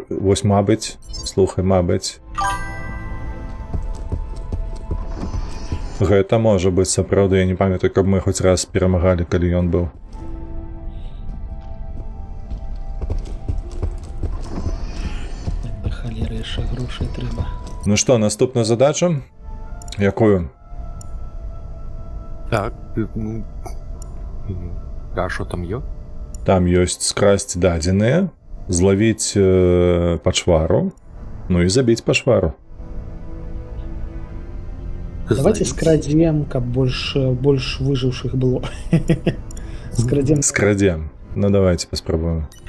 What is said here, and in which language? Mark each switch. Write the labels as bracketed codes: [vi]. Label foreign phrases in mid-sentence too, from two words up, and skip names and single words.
[be] Вось, мабыць, слухай, мабыць. Гэта можа быць сапраўды, я не памятаю, каб мы хоць раз перамагалі, калі ён быў. Да халеры яшчэ грошай трэба. Ну што, наступную задачу? Якую? [uk] Так, ну... А що там є? [be] Там ёсць скрасць дадзеныя, злавіць пачвару, ну і забіць пачвару. Давайте скрадзем, каб больш выжыўшых было. Скрадзем. Скрадзем. Ну давайте паспрабуем.